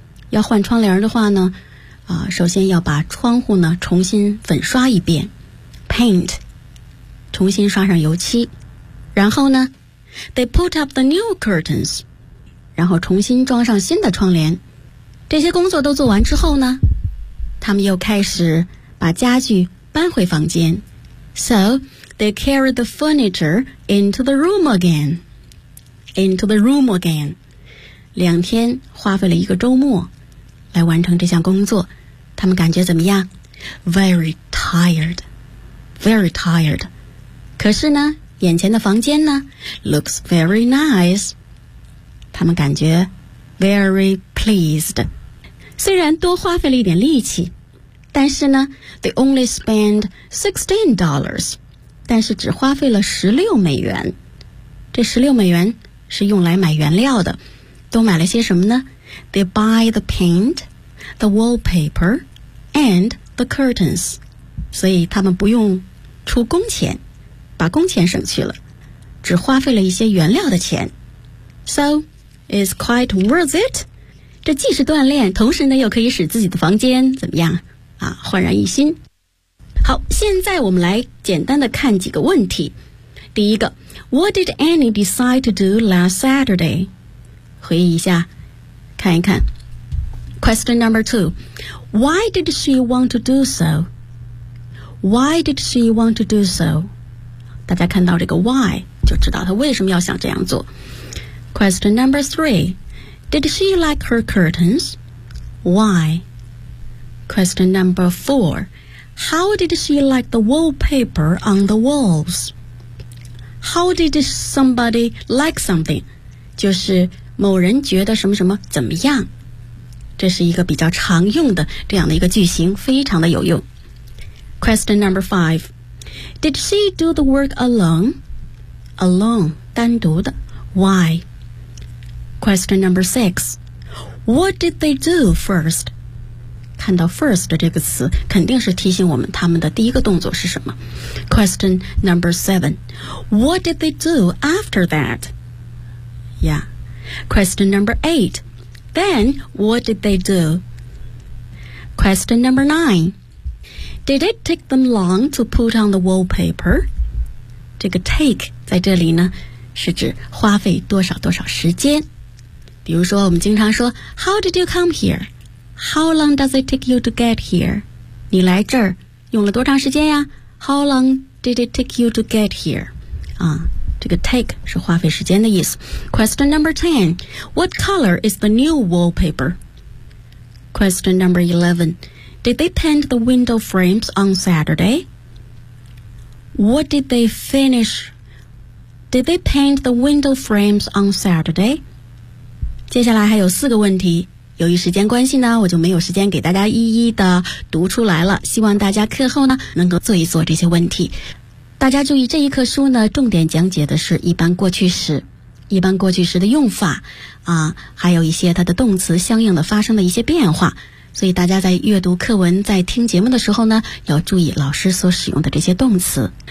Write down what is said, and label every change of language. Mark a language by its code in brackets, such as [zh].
[zh] 要换窗帘的话呢，首先要把窗户呢重新粉刷一遍， paint， 重新刷上油漆。然后呢， [en] They put up the new curtains， [zh] 然后重新装上新的窗帘。这些工作都做完之后呢，他们又开始把家具搬回房间。 [en] So they carried the furniture into the room again， into the room again。 [zh] 两天花费了一个周末来完成这项工作，他们感觉怎么样？ [en] Very tired， very tired。 [zh] 可是呢眼前的房间呢 [en] looks very nice， [zh] 他们感觉 [en] very pleased。 [zh] 虽然多花费了一点力气，但是呢 [en] they only spend $16， [zh] 但是只花费了$16。这$16是用来买原料的，都买了些什么呢？ [en] They buy the paint, the wallpaper and the curtains， [zh] 所以他们不用出工钱，把工钱省去了，只花费了一些原料的钱。 [en] So it's quite worth it， [zh] 这既是锻炼，同时呢又可以使自己的房间怎么样啊，焕然一新。好，现在我们来简单的看几个问题。第一个， [en] What did Annie decide to do last Saturday？ [zh] 回忆一下看一看。 [en] Question number two， Why did she want to do so？ Why did she want to do so？ [zh] 大家看到这个 why 就知道他为什么要想这样做。 [en] Question number three， Did she like her curtains？ Why？ Question number four， How did she like the wallpaper on the walls？ How did somebody like something？ [zh] 就是某人觉得什么什么怎么样。这是一个比较常用的这样的一个句型，非常的有用。 [en] Question number fiveDid she do the work alone? Alone， [zh] 单独的。 [en] Why? Question number six， What did they do first? [zh] 看到 first 这个词，肯定是提醒我们他们的第一个动作是什么。 [en] Question number seven， What did they do after that? Yeah。 Question number eight， Then what did they do? Question number nineDid it take them long to put on the wallpaper? [zh] 这个 take 在这里呢是指花费多少多少时间。比如说我们经常说 [en] How did you come here? How long does it take you to get here? [zh] 你来这儿用了多长时间呀？ [en] How long did it take you to get here? [zh] 啊，这个 take 是花费时间的意思。 [en] Question number 10， What color is the new wallpaper? Question number 11，Did they paint the window frames on Saturday? What did they finish? Did they paint the window frames on Saturday? [zh] 接下来还有四个问题由于时间关系呢，我就没有时间给大家一一的读出来了，希望大家课后呢能够做一做这些问题。大家注意，这一课书呢重点讲解的是一般过去时，一般过去时的用法啊，还有一些它的动词相应的发生的一些变化，所以大家在阅读课文在听节目的时候呢要注意老师所使用的这些动词。